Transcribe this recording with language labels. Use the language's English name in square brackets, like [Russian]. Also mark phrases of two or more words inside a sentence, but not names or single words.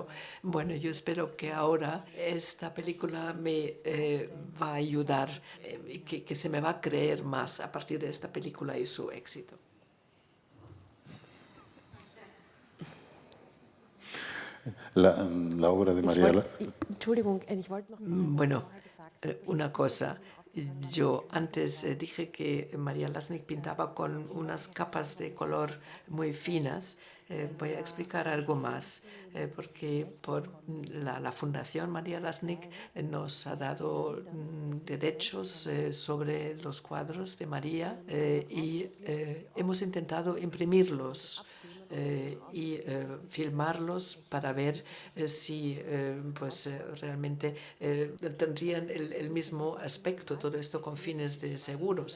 [Spanish] Bueno, yo espero que ahora esta película me va a ayudar, que se me va a creer más a partir de esta película y su éxito. La obra de María... [German] Entschuldigung, ich wollte noch. [Spanish] Bueno, una cosa. Yo antes dije que María Lasnik pintaba con unas capas de color muy finas. Voy a explicar algo más, porque por la Fundación María Lasnik nos ha dado derechos sobre los cuadros de María y hemos intentado imprimirlos y filmarlos para ver si pues, realmente tendrían el mismo aspecto, todo esto con fines de seguros.